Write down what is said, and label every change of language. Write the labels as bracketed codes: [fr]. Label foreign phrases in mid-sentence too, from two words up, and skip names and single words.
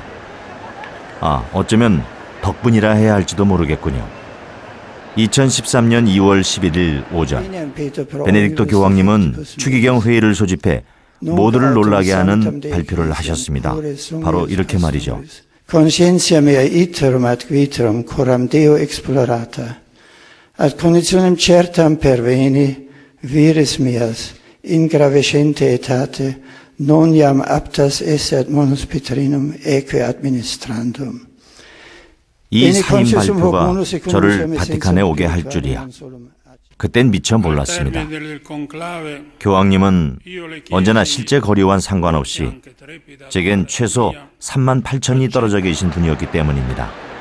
[ko] 아, 어쩌면 덕분이라 해야 할지도 모르겠군요. 2013년 2월 11일 오전 베네딕토 교황님은 추기경 회의를 소집해 모두를 놀라게 하는 발표를 하셨습니다. 바로 이렇게 말이죠. [la] Conscientia mea iterum ad viterum coram Deo explorata, ad conditionem certam perveni viris meas in gravescente etate non iam aptas esse ad monus Petrinum eque administrandum. [ko] 이 사임 발표가 저를 바티칸에 오게 할 줄이야. 그땐 미처 몰랐습니다. 교황님은 언제나 실제 거리와는 상관없이 제겐 최소 38,000이 떨어져 계신 분이었기 때문입니다.